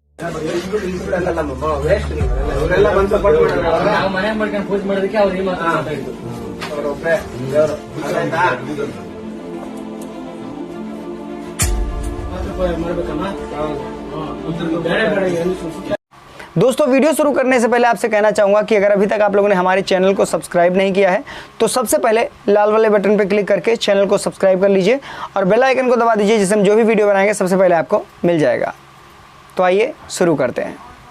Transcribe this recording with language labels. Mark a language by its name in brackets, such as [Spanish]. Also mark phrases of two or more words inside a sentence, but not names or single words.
[Kannada] ಇವರೆಲ್ಲ ಬಂದು ಸಪೋರ್ಟ್ ಮಾಡಿದ್ರು. ನಾವು ಮನೆ ಮಾಡ್ಕೊಂಡು ಪೂಜೆ ಮಾಡೋದಕ್ಕೆ ಅವ್ರು ಈ ಮಾತು ಮಾತಾಡಿದ್ರು. ಅವರೊಬ್ಬರೇ ದೇವರು ಅದಾಯ್ತಾ? ಮಾಡ್ಬೇಕಮ್ಮ. ಬೇರೆ ಬೇರೆ ಏನು [Hindi] दोस्तों वीडियो शुरू करने से पहले आपसे कहना चाहूँगा कि अगर अभी तक आप लोगों ने हमारे चैनल को सब्सक्राइब नहीं किया है तो सबसे पहले लाल वाले बटन पर क्लिक करके चैनल को सब्सक्राइब कर लीजिए और बेल आइकन को दबा दीजिए, जिससे हम जो भी वीडियो बनाएंगे सबसे पहले आपको मिल जाएगा। तो आइए शुरू करते हैं।